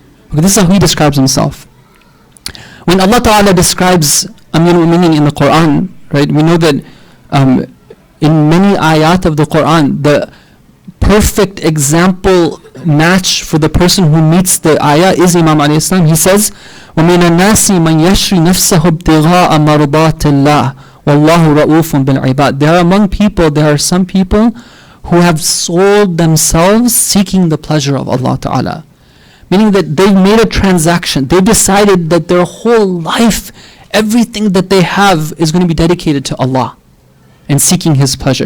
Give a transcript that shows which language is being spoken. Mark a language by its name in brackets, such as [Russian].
[English] Okay, this is how he describes himself. When Allah Ta'ala describes Amir al-Mu'mineen in the Quran, right, we know that in many ayat of the Quran, the perfect example match for the person who meets the ayah is Imam alayhi salam. He says, [Arabic] وَمِنَ النَّاسِ مَنْ يَشْرِ نَفْسَهُ ابْتِغَاءَ مَرْضَاتِ اللَّهِ وَاللَّهُ رَؤُوفٌ بِالْعِبَادِ. [English] There are some people who have sold themselves seeking the pleasure of Allah Ta'ala. Meaning that they made a transaction. They decided that their whole life, everything that they have is going to be dedicated to Allah and seeking His pleasure.